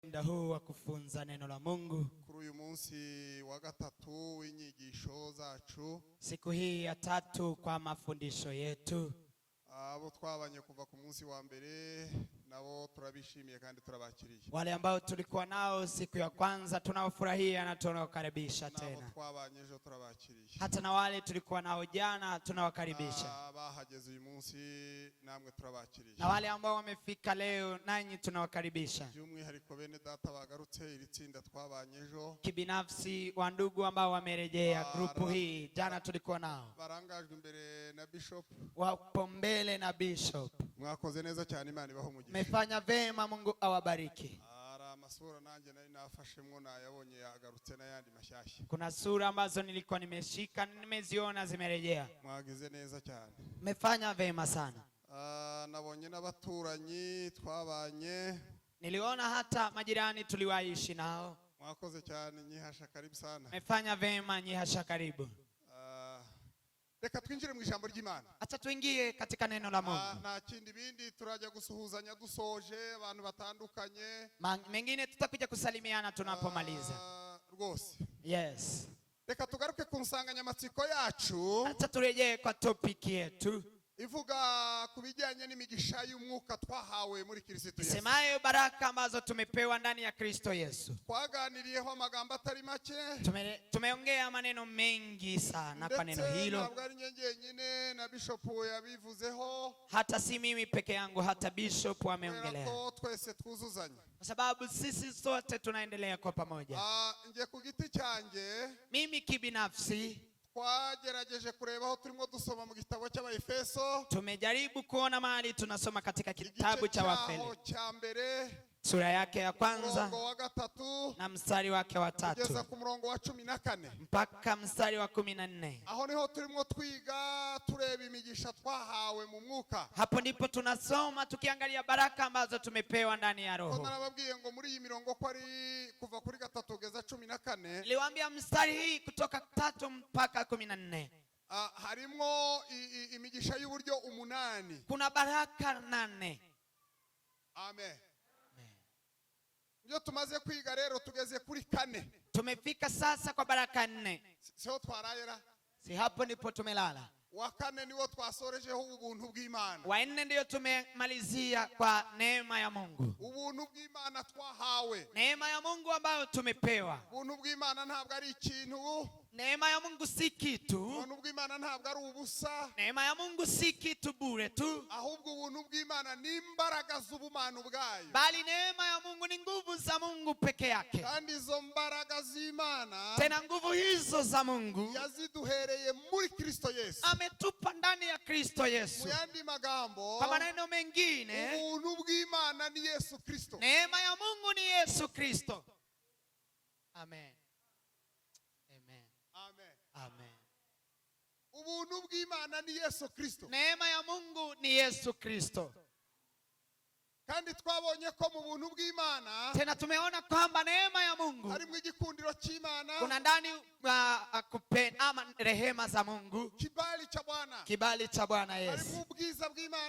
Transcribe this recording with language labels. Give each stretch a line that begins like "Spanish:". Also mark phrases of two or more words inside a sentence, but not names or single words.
Swahili: Muda huu wa kufunza neno la Mungu.
Kinyarwanda: Kuri uyu munsi wa gatatu w'inyigisho zacu.
Swahili: Siku hii ya tatu kwa mafundisho yetu.
Kinyarwanda: Abo twabanye kuva ku munsi wa mbere nabo turabishimiye kandi turabakiriye.
Swahili: Wale ambao tulikuwa nao siku ya kwanza tunawafurahia na tunawakaribisha tena.
Kinyarwanda: Nabo twabanye ejo turabakiriye.
Swahili: Hata na wale tulikuwa nao jana tunawakaribisha.
Kinyarwanda: Bahageze uyu munsi namwe turabakiriye.
Swahili: Na wale ambao wamefika leo nanyi tunawakaribisha.
Kinyarwanda: By'umwihariko bene data bagarutse iri tsinda twabanye ejo.
Swahili: Kibinafsi wa ndugu ambao wamerejea grupu hii jana tulikuwa nao.
Kinyarwanda: Barangajwe imbere na Bishop.
Swahili: Wapo mbele na Bishop.
Kinyarwanda: Mwakoze neza cyane Imana ibaho umugisha.
Swahili: Mefanya vema, Mungu awabariki.
Kinyarwanda: Amasura nanjye nari nafashemwo nayabonye yagarutse n'ayandi mashyashya.
Swahili: Kuna sura ambazo nilikuwa nimeshika nimeziona zimerejea.
Kinyarwanda: Mwagize neza cyane.
Swahili: Mefanya vema sana.
Kinyarwanda: Nabonye n'abaturanyi twabanye.
Swahili: Niliona hata majirani tuliwaishi nao.
Kinyarwanda: Mwakoze cyane nyihasha
Swahili: karibu sana. Mefanya vema nyihasha karibu.
Kinyarwanda: Reka twinjire mu ijambo ry'Imana.
Swahili: Acha tuingie katika neno la Mungu.
Kinyarwanda: Nta kindi bindi turajya gusuhuzanya dusoje abantu batandukanye.
Swahili: Mengine tutakuja kusalimiana tunapomaliza.
Kinyarwanda: Rwose.
English: Yes.
Kinyarwanda: Reka tugaruke ku nsanganyamatsiko yacu.
Swahili: Acha turejee kwa topic yetu.
Kinyarwanda: Ivuga kubijyanye n'imigisha y'umwuka twahawe muri Kristo Yesu.
Swahili: Semayo baraka ambazo tumepewa ndani ya Kristo Yesu.
Kinyarwanda: Twaganiriyeho amagambo atari make.
Swahili: Tumeongea maneno mengi sana kwa neno hilo.
Kinyarwanda: Ntabwo ari nyine na Bishop yabivuzeho.
Swahili: Hata si mimi peke yangu, hata Bishop ameongelea.
Kinyarwanda: Twese twuzuzanya.
Swahili: Kwa sababu sisi sote tunaendelea kwa pamoja.
Kinyarwanda: Nje ku giti cyanjye.
Swahili: Mimi kibinafsi
Kinyarwanda: twagerageje kureba aho turimo dusoma mu gitabo cy'Abaefeso.
Swahili: Tumejaribu kuona mahali tunasoma katika kitabu cha Waefeso. Sura yake ya kwanza na mstari wake wa 3
Kinyarwanda: kugeza ku murongo wa 14
Swahili: mpaka mstari wa 14.
Kinyarwanda: Aho niho turimo twiga tureba imigisha twahawe mu mwuka.
Swahili: Hapo ndipo tunasoma tukiangalia baraka ambazo tumepewa ndani ya roho.
Kinyarwanda: Nababwiye ngo muri iyi mirongo ko ari kuva kuri 3 kugeza 14.
Swahili: Niliwaambia mstari hii kutoka 3 mpaka 14.
Kinyarwanda: Harimo imigisha y'uburyo 8.
Swahili: Kuna baraka 8. Amen.
Kinyarwanda: Ndio tumaze kwiga rero tugeze kuri 4.
Swahili: Tumefika sasa kwa baraka 4.
Kinyarwanda: Sio twarayera.
Swahili: Si hapo ndipo tumelala.
Kinyarwanda: Wa 4 niwo twasorejeho ubuntu bw'Imana.
Swahili: Wa 4 ndio tumemalizia kwa neema ya Mungu.
Kinyarwanda: Ubuntu bw'Imana twahawe.
Swahili: Neema ya Mungu ambayo tumepewa.
Kinyarwanda: Ubuntu bw'Imana ntabwo ari ikintu.
Swahili: Neema ya Mungu si kitu.
Kinyarwanda: Ubuntu bw'Imana ntabwo ari ubusa.
Swahili: Neema ya Mungu si kitu bure tu.
Kinyarwanda: Ahubwo ubuntu bw'Imana ni imbaraga z'ubumana bwayo.
Swahili: Bali neema ya Mungu ni nguvu za Mungu peke yake.
Kinyarwanda: Kandi izo mbaraga z'Imana,
Swahili: tena nguvu hizo za Mungu
Kinyarwanda: yaziduhereye muri Kristo Yesu.
Swahili: Ametupa ndani ya Kristo Yesu.
Kinyarwanda: Muyandi magambo,
Swahili: kwa maneno mengine,
Kinyarwanda: ubuntu bw'Imana ni Yesu Kristo.
Swahili: Neema ya Mungu ni Yesu Kristo. Amen. Amen. Amen. Amen.
Kinyarwanda: Ubuntu bw'Imana ni Yesu Kristo.
Swahili: Neema ya Mungu ni Yesu Kristo.
Kinyarwanda: Kandi twabonye ko mu buntu bw'Imana,
Swahili: tena tumeona kwamba neema ya Mungu
Kinyarwanda: harimo igikundiro cy'Imana.
Swahili: Kuna ndani kupenda ama rehema za Mungu. Kibali cha Bwana. Kibali cha Bwana Yesu.
Kinyarwanda: Harimo ubwiza bw'Imana.